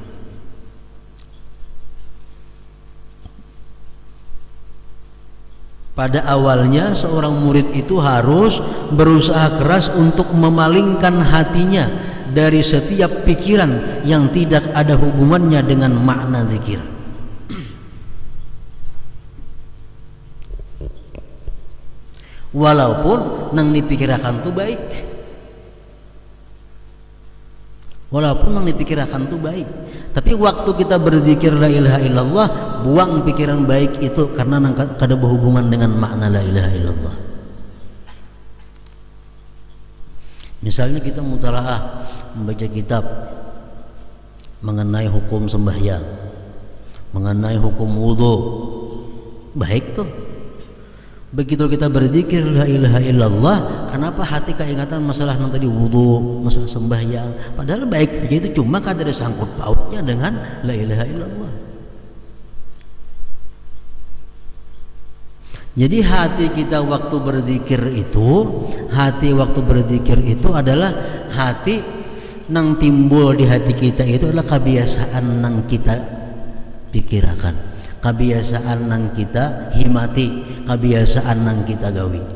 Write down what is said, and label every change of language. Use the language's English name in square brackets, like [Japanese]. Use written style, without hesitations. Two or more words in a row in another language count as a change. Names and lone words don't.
[Indonesian] Pada awalnya seorang murid itu harus berusaha keras untuk memalingkan hatinya dari setiap pikiran yang tidak ada hubungannya dengan makna zikir. Walaupun nang dipikirkan itu baik, tapi waktu kita berzikir [Arabic] لا إله إلا الله, [Indonesian] buang pikiran baik itu karena nang kada berhubungan dengan makna [Arabic] لا إله إلا الله. [Indonesian] Misalnya kita mutalaah membaca kitab mengenai hukum sembahyang, mengenai hukum wudu, baik tuh. Begitu kita berzikir [Arabic] لا إله إلا الله, [Indonesian] kenapa hati keingatan masalah yang tadi wudu, masalah sembahyang, padahal baik saja itu, cuma kada ada sangkut pautnya dengan [Arabic] لا إله إلا الله. [Indonesian] Jadi hati kita waktu berzikir itu adalah hati nang timbul di hati kita itu adalah kebiasaan nang kita pikirkan, kebiasaan nang kita himati, kebiasaan nang kita gawi.